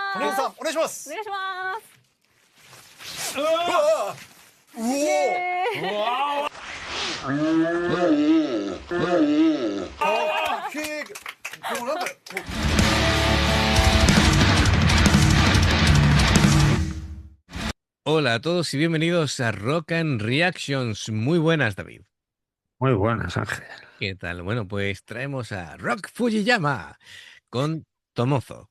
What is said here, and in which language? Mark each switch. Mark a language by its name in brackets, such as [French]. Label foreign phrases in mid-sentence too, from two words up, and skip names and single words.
[Japanese] 骨さんお願いします。お願いします。うわうおかっけえ。でもなんかこう [Spanish] Hola a todos y bienvenidos a Rock and Reactions. Muy buenas, David. Muy buenas, Ángel. ¿Qué tal? Bueno, pues traemos a Rock Fujiyama con Tomozo.